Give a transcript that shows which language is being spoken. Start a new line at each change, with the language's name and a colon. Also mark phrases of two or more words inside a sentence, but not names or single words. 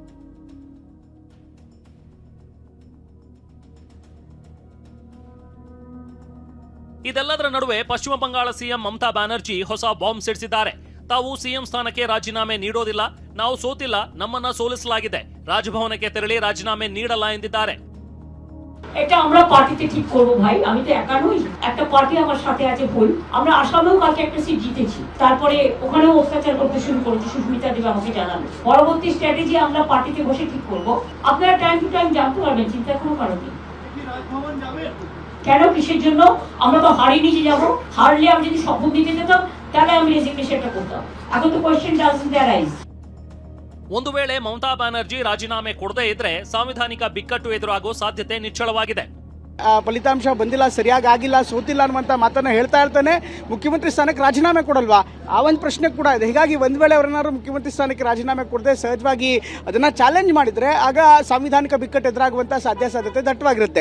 Kannada: ಇದೆಲ್ಲದರ ನಡುವೆ ಪಶ್ಚಿಮ ಬಂಗಾಳ ಸಿಎಂ ಮಮತಾ ಬ್ಯಾನರ್ಜಿ ಹೊಸ ಬಾಂಬ್ ಸಿಡಿಸಿದ್ದಾರೆ. ತಾವು ಸಿಎಂ ಸ್ಥಾನಕ್ಕೆ ರಾಜೀನಾಮೆ ನೀಡೋದಿಲ್ಲ, ನಾವು ಸೋತಿಲ್ಲ, ನಮ್ಮನ್ನ ಸೋಲಿಸಲಾಗಿದೆ, ರಾಜಭವನಕ್ಕೆ ತೆರಳಿ ರಾಜೀನಾಮೆ ನೀಡಲ್ಲ ಎಂದಿದ್ದಾರೆ।
Bangla: এটা আমরা পার্টিতে ঠিক করব ভাই, আমি তো একা নই, একটা পার্টি আমার সাথে আছে ভুল। আমরা আসামেও কালকে একটা সিট জিতেছি, তারপরে ওখানেও অত্যাচার করতে শুরু করেছে, সুস্মিতা দেব আমাকে জানালো। পরবর্তী স্ট্র্যাটেজি আমরা পার্টিতে বসে ঠিক করব। আপনারা
English: time to time
Bangla: জানতে পারবেন, চিন্তা কোনো কারণ নেই। কেন কিসের জন্য? আমরা তো হারিয়ে নিয়ে যাব, হারলে আমি যদি শপথ দিতে যেতাম তাহলে আমি রেজিগনেশনটা করতাম। এখন তো
English: question doesn't arise.
Kannada: ಒಂದು ವೇಳೆ ಮಮತಾ ಬ್ಯಾನರ್ಜಿ ರಾಜೀನಾಮೆ ಕೊಡದೇ ಇದ್ರೆ ಸಾಂವಿಧಾನಿಕ ಬಿಕ್ಕಟ್ಟು ಎದುರಾಗೋ ಸಾಧ್ಯತೆ ನಿಚ್ಚಳವಾಗಿದೆ। ಫಲಿತಾಂಶ ಬಂದಿಲ್ಲ, ಸರಿಯಾಗಿ ಆಗಿಲ್ಲ, ಸೋತಿಲ್ಲ ಅನ್ನುವಂಥ ಮಾತನ್ನು ಹೇಳ್ತಾ ಇರ್ತಾನೆ. ಮುಖ್ಯಮಂತ್ರಿ ಸ್ಥಾನಕ್ಕೆ ರಾಜೀನಾಮೆ ಕೊಡಲ್ವಾ, ಆ ಒಂದು ಪ್ರಶ್ನೆ ಕೂಡ ಇದೆ. ಹೀಗಾಗಿ ಒಂದು ವೇಳೆ ಅವರನ್ನಾರು ಮುಖ್ಯಮಂತ್ರಿ ಸ್ಥಾನಕ್ಕೆ ರಾಜೀನಾಮೆ ಕೊಡದೆ ಸಹಜವಾಗಿ ಅದನ್ನು ಚಾಲೆಂಜ್ ಮಾಡಿದರೆ ಆಗ ಸಾಂವಿಧಾನಿಕ ಬಿಕ್ಕಟ್ಟು ಎದುರಾಗುವಂಥ ಸಾಧ್ಯತೆ ದಟ್ಟವಾಗಿರುತ್ತೆ.